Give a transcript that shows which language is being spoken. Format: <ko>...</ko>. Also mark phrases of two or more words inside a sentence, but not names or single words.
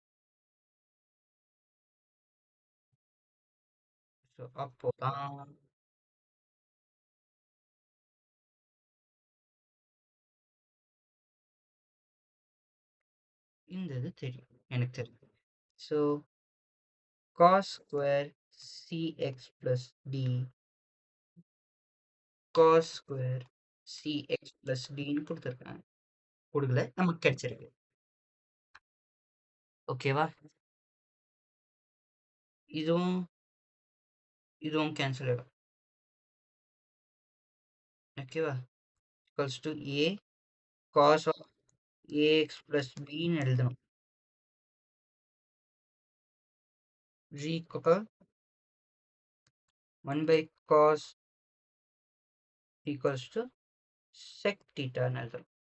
<ta>ஸோ அப்போ தான் இந்த இது தெரியும், எனக்கு தெரியும்.</ta> <en>ஸோ cos square cx plus d cos square cx plus dன்னு கொடுத்துருக்காங்க.</en> <ta>கொடுக்கல, நமக்கு கிடைச்சிருக்கு. ஓகேவா? இதுவும் இதுவும் கேன்சல் ஆகிடும். ஓகேவா?</ta> <en>equals to a cos of ax plus bன்னு எழுதணும். g equal 1 by cos equals to sec thetaன்னு எழுதணும்.</en>